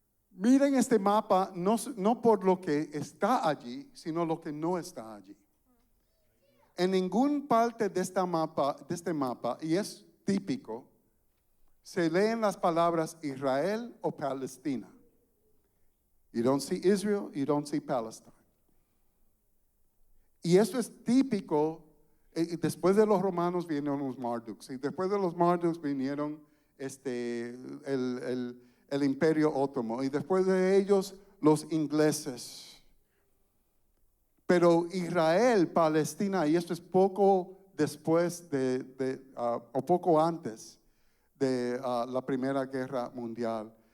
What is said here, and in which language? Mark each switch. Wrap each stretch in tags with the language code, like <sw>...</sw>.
<es>Miren este mapa, no por lo que está allí, sino lo que no está allí. En ninguna parte de este mapa, y es típico, se leen las palabras Israel o Palestina.</es> <en>You don't see Israel, you don't see Palestine.</en> <es>Y esto es típico. Después de los romanos vinieron los Marduks, y después de los Marduks vinieron el Imperio Otomano, y después de ellos los ingleses. Pero Israel, Palestina, y esto es poco después o poco antes de la Primera Guerra Mundial.</es>